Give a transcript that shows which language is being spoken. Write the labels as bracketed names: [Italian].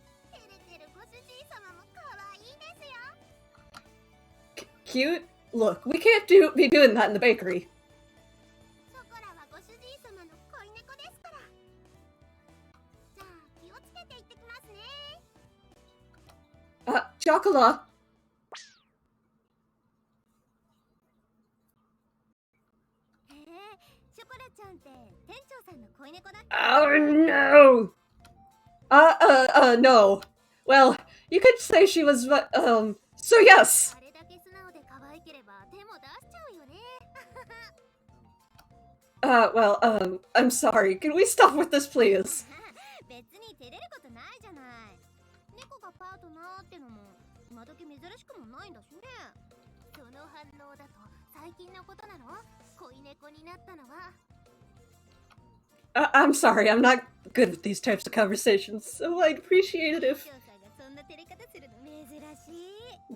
[Japanese] 照れてるご主人様も可愛いですよ。 [English] Cute? Look, we can't be doing that in the bakery. [Japanese] ショコラはご主人様の恋猫ですから。じゃあ気をつけて行ってきますね。 [English] Chocolate? [Japanese] へえ、ショコラちゃんって店長さんの恋猫だっけ？ [English] Oh no! No. Well, you could say she was, so yes! [Japanese] あれだけ素直で可愛ければ手も出しちゃうよね。 [English] Well, I'm sorry. Can we stop with this, please? [Japanese] 別に照れることないじゃない。猫がパートナーってのも今時珍しくもないんだしね。その反応だと最近のことなの？恋猫になったのは。 [English] I'm sorry, I'm not good with these types of conversations, so I'd appreciate it if... [Japanese] 店長さんがそんな照れ方するの珍しい。